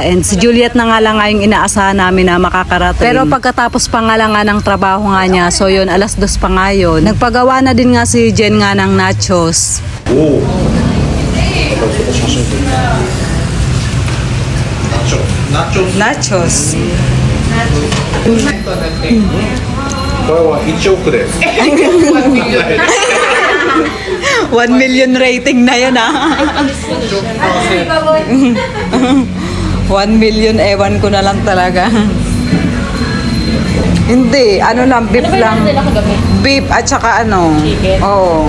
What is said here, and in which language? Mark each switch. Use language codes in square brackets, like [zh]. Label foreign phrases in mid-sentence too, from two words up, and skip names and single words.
[tl] And si Juliet na nga lang nga yung inaasahan namin na makakarating. Pero pagkatapos pa nga lang nga ng trabaho nga niya, so yun, alas 2 pa nga yun. Nagpagawa na din nga si Jen nga ng nachos. Oo. Nachos. [ja] これは1億です。 [tl] 1 million rating na yun ah. 1 million, ewan ko na lang talaga. Hindi, ano lang, beef lang. Beef at saka ano. Oo.